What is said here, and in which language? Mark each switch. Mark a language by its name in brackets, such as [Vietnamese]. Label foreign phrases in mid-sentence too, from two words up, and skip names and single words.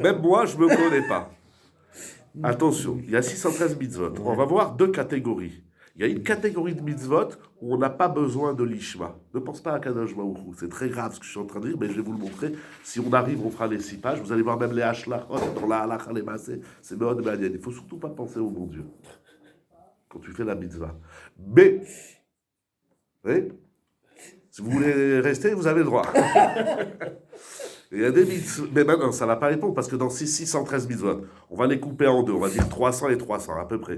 [French] Même moi, je me connais pas. Attention, il y a 613 mitzvot. On va voir deux catégories. Il y a une catégorie de mitzvot où on n'a pas besoin de l'ishma. Ne pense pas à [Hebrew] קדוש ברוך הוא. [French] C'est très grave ce que je suis en train de dire, mais je vais vous le montrer. Si on arrive, on fera les 6 pages. Vous allez voir même les hashlachot dans la halacha, les massés. [Hebrew] C'est מאוד מעניין. [French] Il ne faut surtout pas penser au bon Dieu quand tu fais la mitzvah. Mais, oui, si vous voulez rester, vous avez le droit. Il y a des mitzvot, mais maintenant, ça ne va pas répondre parce que dans ces 613 mitzvot, on va les couper en deux. On va dire 300 et 300 à peu près.